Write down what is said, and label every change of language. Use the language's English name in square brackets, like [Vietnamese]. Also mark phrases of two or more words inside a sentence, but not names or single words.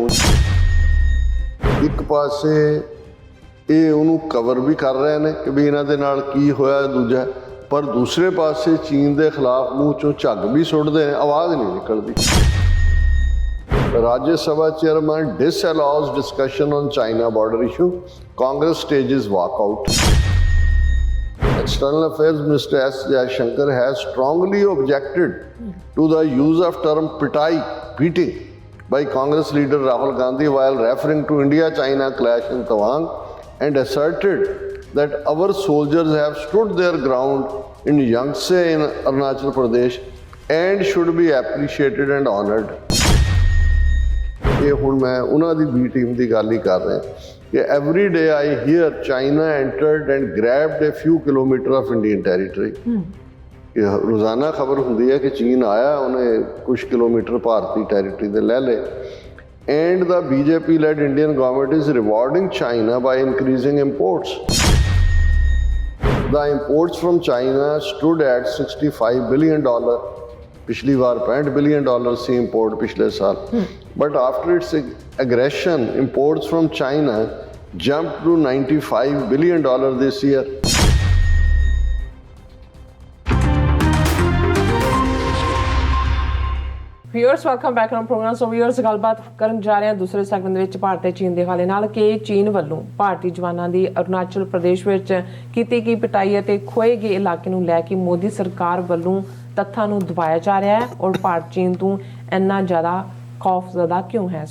[Punjabi] ਇੱਕ ਪਾਸੇ ਇਹ ਉਹਨੂੰ ਕਵਰ ਵੀ ਕਰ ਰਹੇ ਨੇ ਕਿ ਵੀ ਇਹਨਾਂ ਦੇ ਨਾਲ ਕੀ ਹੋਇਆ ਦੂਜਾ, ਪਰ ਦੂਸਰੇ ਪਾਸੇ ਚੀਨ ਦੇ ਖਿਲਾਫ ਮੂੰਹ ਚੋਂ ਝੱਗ ਵੀ ਸੁੱਟਦੇ ਨੇ, ਆਵਾਜ਼ ਨਹੀਂ ਨਿਕਲਦੀ। [English] ਰਾਜ ਸਭਾ ਚੇਅਰਮੈਨ disallows discussion on China border issue. Congress stages walkout. External Affairs Minister S. Jaishankar has strongly objected to the use of term pitai, beating, by Congress leader Rahul Gandhi while referring to India-China clash in Tawang, and asserted that our soldiers have stood their ground in Yangtze in Arunachal Pradesh and should be appreciated and honored. [Punjabi] ਇਹ ਹੁਣ ਮੈਂ ਉਹਨਾਂ ਦੀ [English] B team [Punjabi] ਦੀ ਗੱਲ ਹੀ ਕਰ ਰਿਹਾ ਕਿ [English] every day I hear China entered and grabbed a few kilometer of Indian territory. [Punjabi] ਕਿ ਰੋਜ਼ਾਨਾ ਖਬਰ ਹੁੰਦੀ ਹੈ ਕਿ ਚੀਨ ਆਇਆ, ਉਹਨੇ ਕੁਛ ਕਿਲੋਮੀਟਰ ਭਾਰਤੀ ਟੈਰੀਟਰੀ ਦੇ ਲੈ ਲਏ। [English] And the BJP-led Indian government is rewarding China by increasing imports. The imports from China stood at $65 billion. [Punjabi] ਪਿਛਲੀ ਬਾਰ $65 billion ਸੀ import ਪਿਛਲੇ ਸਾਲ. [English] But after its aggression, imports from China jumped to $95 billion this year. viewers welcome back on program. [Punjabi] ਸੋ ਵਿਊਅਰਸ ਗੱਲਬਾਤ ਕਰਨ ਜਾ ਰਹੇ ਹਾਂ ਦੂਸਰੇ ਸੈਗਮੈਂਟ ਦੇ ਵਿੱਚ ਭਾਰਤ ਤੇ ਚੀਨ ਦੇ ਹਵਾਲੇ ਨਾਲ ਕਿ ਚੀਨ ਵੱਲੋਂ ਭਾਰਤੀ ਜਵਾਨਾਂ ਦੀ ਅਰੁਣਾਚਲ ਪ੍ਰਦੇਸ਼ ਵਿੱਚ ਕੀਤੀ ਗਈ ਪਿਟਾਈ ਅਤੇ ਖੋਏ ਗਏ ਇਲਾਕੇ ਨੂੰ ਲੈ ਕੇ ਮੋਦੀ ਸਰਕਾਰ ਵੱਲੋਂ ਤੱਥਾਂ ਨੂੰ ਦਬਾਇਆ ਜਾ ਰਿਹਾ ਹੈ ਔਰ ਭਾਰਤ ਚੀਨ ਤੋਂ ਇੰਨਾ ਜ਼ਿਆਦਾ ਖੌਫਜ਼ਦਾ ਕਿਉਂ ਹੈ।